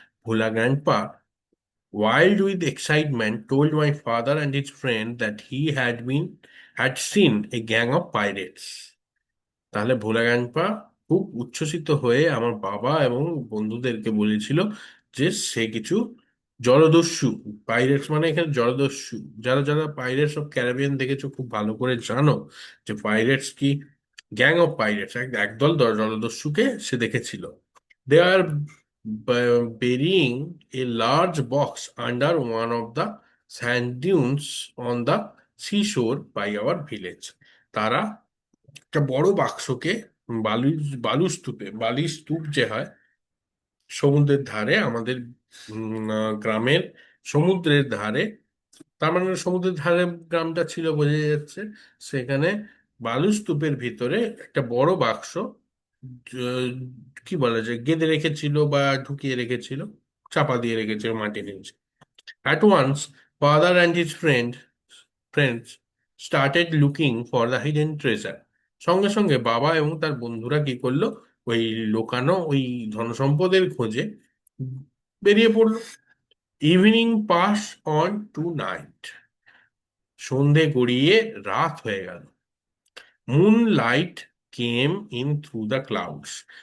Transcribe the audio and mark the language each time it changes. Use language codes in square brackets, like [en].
[en] Bhola grandpa, wild with excitement, told my father and his friend that he had seen a gang of pirates. [bn] তাহলে ভোলা গ্যাংপা খুব উচ্ছ্বসিত হয়ে আমার বাবা এবং বন্ধুদেরকে বলেছিল যে সে কিছু জলদস্যু, পাইরেটস মানে এখানে জলদস্যু, যারা যারা পাইরেটস অফ ক্যারিবিয়ান দেখেছো খুব ভালো করে জানো যে পাইরেটস কি, [en] gang of pirates, [bn] একদল জলদস্যুকে সে দেখেছিল। [en] They are burying a large box under one of the sand dunes on the sea shore by our village. [bn] তারা একটা বড় বাক্সকে বালু বালি স্তূপ যে হয় সমুদ্রের ধারে, আমাদের গ্রামের সমুদ্রের ধারে, তার মানে সমুদ্রের ধারে গ্রামটা ছিল বোঝা যাচ্ছে, সেখানে বালু স্তূপের ভিতরে একটা বড় বাক্স জ- কি বলা যায় গেঁথে রেখেছিল বা ঢুকিয়ে রেখেছিল, চাপা দিয়ে রেখেছিল মাটির নিচে। [en] At once, father and his friends started looking for the hidden treasure. [bn] সঙ্গে সঙ্গে বাবা এবং তার বন্ধুরা কি করলো, ওই লোকানো ওই ধনসম্পদের খোঁজে বেরিয়ে পড়লো। [en] Evening pass on to night. [bn] সন্ধে গড়িয়ে রাত হয়ে গেল। [en] Moon light came in through the clouds.